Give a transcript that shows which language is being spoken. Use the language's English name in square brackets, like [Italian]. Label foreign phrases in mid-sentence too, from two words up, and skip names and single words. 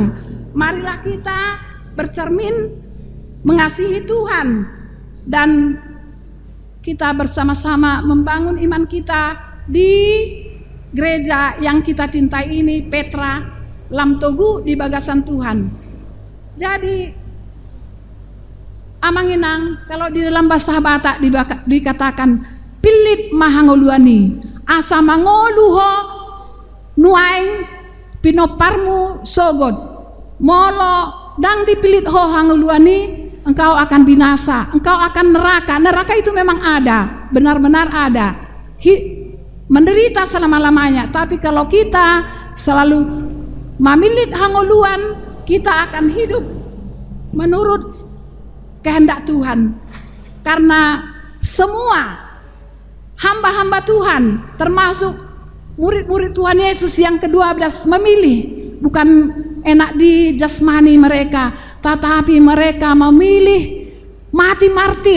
[Indonesian] Marilah kita bercermin mengasihi Tuhan, dan kita bersama-sama membangun iman kita di gereja yang kita cintai ini, Petra Lam Togu di Bagasan Tuhan. [Batak Toba] Jadi amanginang, [Indonesian] kalau di dalam bahasa Batak dikatakan [Batak Toba] pilit mahangoluani, asa mangoluho nuaing pinoparmu sogot, molo dang dipilit ho hangoluani, [Indonesian] engkau akan binasa, engkau akan neraka. Neraka itu memang ada, benar-benar ada, menderita selama-lamanya. Tapi kalau kita selalu [Batak Toba] mamilit hangoluan, [Indonesian] kita akan hidup menurut kehendak Tuhan. Karena semua hamba-hamba Tuhan, termasuk murid-murid Tuhan Yesus yang ke-12, memilih bukan enak di jasmani mereka, tetapi mereka memilih mati martir.